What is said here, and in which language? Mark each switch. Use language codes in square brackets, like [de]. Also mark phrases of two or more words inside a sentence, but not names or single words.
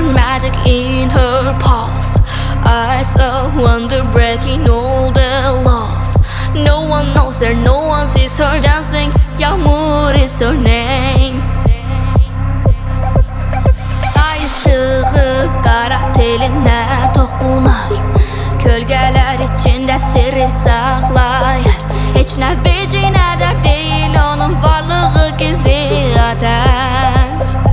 [en] magic in her paws. I saw wonder breaking all the laws. No one knows her, no one sees her dancing. Yağmur is her name. [az] Ay ışığı qara teline toxunar. Kölgələr içində sirri saxlayar. Heç nə vecinə də deyil onun varlığı gizli ateş.